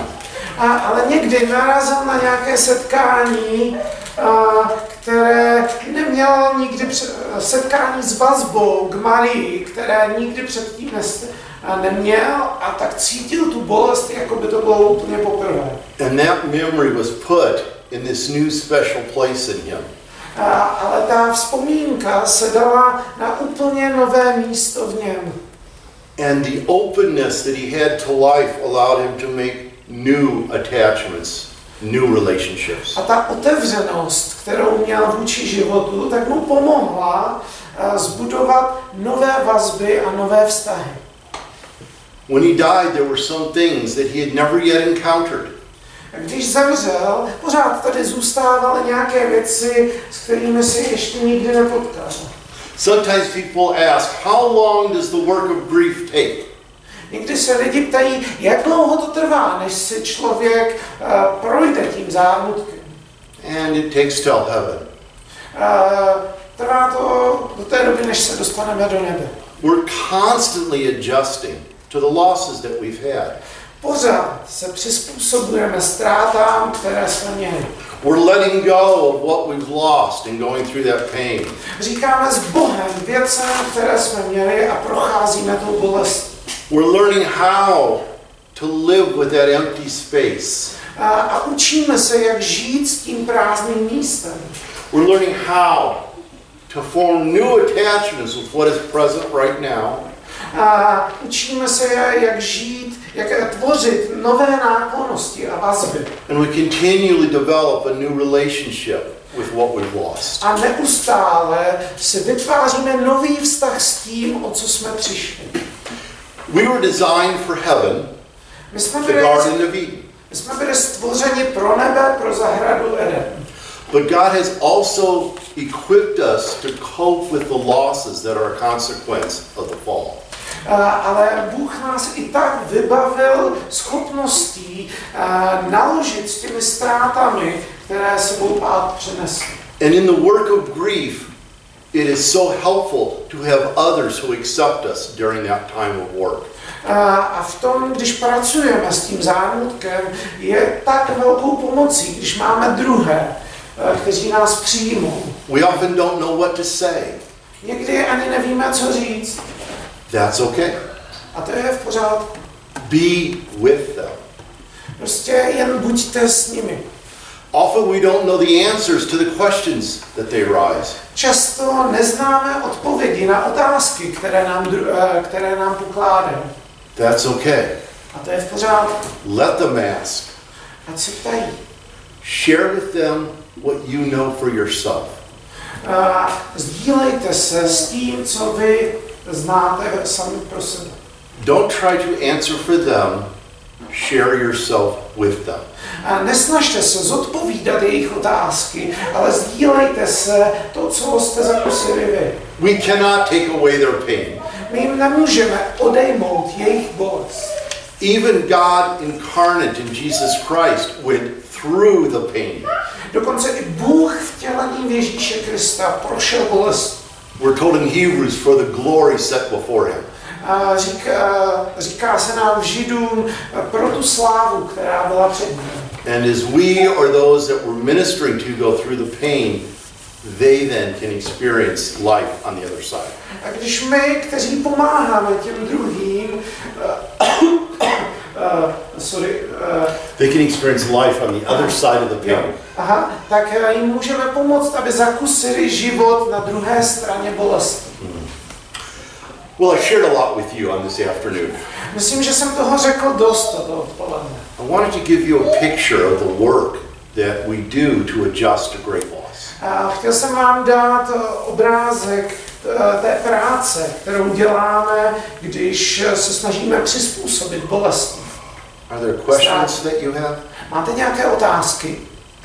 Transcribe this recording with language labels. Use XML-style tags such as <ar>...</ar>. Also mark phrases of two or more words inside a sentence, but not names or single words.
<cs>Ale někdy narazil na nějaké setkání, které neměl nikdy setkání s vazbou k Marii, které nikdy předtím neměl, a tak cítil tu bolest, jako by to bylo úplně poprvé.</cs> <en>And that memory was put in this new special place in him.</en> <cs>Ale ta vzpomínka se dala na úplně nové místo v něm.</cs> <en>And the openness that he had to life allowed him to make new attachments, new relationships.</en> <cs>A ta otevřenost, kterou měl vůči životu, tak mu pomohla zbudovat nové vazby a nové vztahy.</cs> <en>When he died, there were some things that he had never yet encountered.</en> <cs>Když zemřel, pořád tady zůstávaly nějaké věci, s kterými si ještě nikdy nepotkal.</cs> <en>Sometimes people ask, how long does the work of grief take?</en> <cs>Někdy se lidi ptají, jak dlouho to trvá, než si člověk projde tím zármutkem.</cs> <en>And it takes till heaven.</en> <cs>Trvá to do té doby, než se dostaneme do nebe.</cs> <en>We're constantly adjusting to the losses that we've had.</en> <cs>Pořád se přizpůsobujeme ztrátám, které jsme měli.</cs> <en>We're letting go of what we've lost and going through that pain.</en> <cs>Říkáme s Bohem věcem, které jsme měli, a procházíme tou bolestí.</cs> <en>We're learning how to live with that empty space.</en> <cs>A učíme se, jak žít s tím prázdným místem.</cs> <en>We're learning how to form new attachments with what is present right now.</en> <cs>A učíme se, jak žít, jak tvořit nové náklonnosti a vazby.</cs> <en>And we continually develop a new relationship with what we've lost.</en> <cs>A neustále si vytváříme nový vztah s tím, o co jsme přišli.</cs> <en>We were designed for heaven, the Garden of Eden.</en> <cs>My jsme byli stvořeni pro nebe, pro zahradu Eden.</cs> <en>But God has also equipped us to cope with the losses that are a consequence of the fall.</en> <cs>Ale Bůh nás i tak vybavil schopností naložit s těmi ztrátami, které sebou pád přinesl.</cs> <en>And in the work of grief, it is so helpful to have others who accept us during that time of work.</en> <cs>A v tom, když pracujeme s tím zármutkem, je tak velkou pomocí, když máme druhé, kteří nás přijmou.</cs> <en>We often don't know what to say.</en> <cs>Někdy ani nevíme, co říct.</cs> <en>That's okay.</en> <cs>A to je v pořádku.</cs> <en>Be with them.</en> <cs>Prostě jen buďte s nimi.</cs> <en>Often we don't know the answers to the questions that they rise.</en> <cs>Často neznáme odpovědi na otázky, které nám pokládají.</cs> <en>That's okay.</en> <cs>A to je v pořádku.</cs> <en>Let them ask.</en> <cs>Ať se ptají.</cs> <en>Share with them what you know for yourself.</en> <cs>Sdílejte se s tím, co vy znáte sami pro sebe.</cs> <en>Don't try to answer for them. Share yourself with them.</en> <cs>Nesnažte se zodpovídat jejich otázky, ale sdílejte se to, co jste zakusili vy.</cs> <en>We cannot take away their pain.</en> <cs>My jim nemůžeme odejmout jejich bolest.</cs> <en>Even God incarnate in Jesus Christ went through the pain.</en> <cs>Dokonce i Bůh vtělený v Ježíše Krista prošel bolest.</cs> <en>We're told in Hebrews for the glory set before him.</en> <cs>Říká se nám v Židům pro tu slávu, která byla před ním.</cs> <en>And as we or those that we're ministering to go through the pain, they then can experience life on the other side.</en> <cs>A když my, kteří pomáháme těm druhým,</cs> <en>They can experience life on the other side of the pain.</en> <cs>Tak jim můžeme pomoct, aby zakusili život na druhé straně bolesti.</cs> <en>Well, I shared a lot with you on this afternoon.</en> <cs>Myslím, že jsem toho řekl dost toto odpoledne.</cs> <en>I wanted to give you a picture of the work that we do to adjust to great loss.</en> <cs>Chtěl jsem vám dát obrázek té práce, kterou děláme, když se snažíme přizpůsobit bolesti.</cs> <en>Are there questions that you have?</en> <cs>Máte nějaké otázky?</cs>